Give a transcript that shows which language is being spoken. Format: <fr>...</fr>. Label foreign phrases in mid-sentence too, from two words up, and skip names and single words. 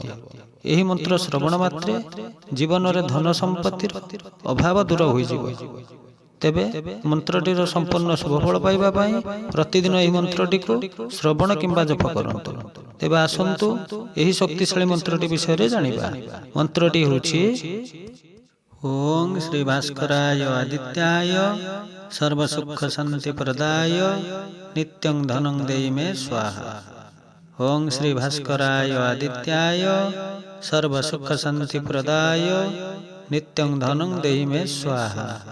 <or>ଏହି ମନ୍ତ୍ର ଶ୍ରବଣ ମାତ୍ରେ ଜୀବନ ରେ ଧନ ସମ୍ପତ୍ତିର ଅଭାବ ଦୂର ହୋଇ ଯିବ। ତେବେ ମନ୍ତ୍ରଟିର ସମ୍ପୂର୍ଣ୍ଣ ଶୁଭଫଳ ପାଇବା ପଇ ପ୍ରତିଦିନ ଏହି ମନ୍ତ୍ରଟି କୁ ଶ୍ରବଣ କିମ୍ବା ଜପ କରନ୍ତୁ। ତେବେ ଆସନ୍ତୁ ଏହି ଶକ୍ତିଶାଳୀ ମନ୍ତ୍ରଟି ବିଷୟ ରେ ଜାଣିବା। ମନ୍ତ୍ରଟି ହୋଛି</or> <sa>ओम श्री भास्कराय आदित्याय सर्व सुख शांति प्रदाय नित्यं धनं देहि मे स्वाहा। ओम श्री भास्कराय आदित्याय सर्व सुख शांति प्रदाय नित्यं धनं देहि मे स्वाहा।</sa>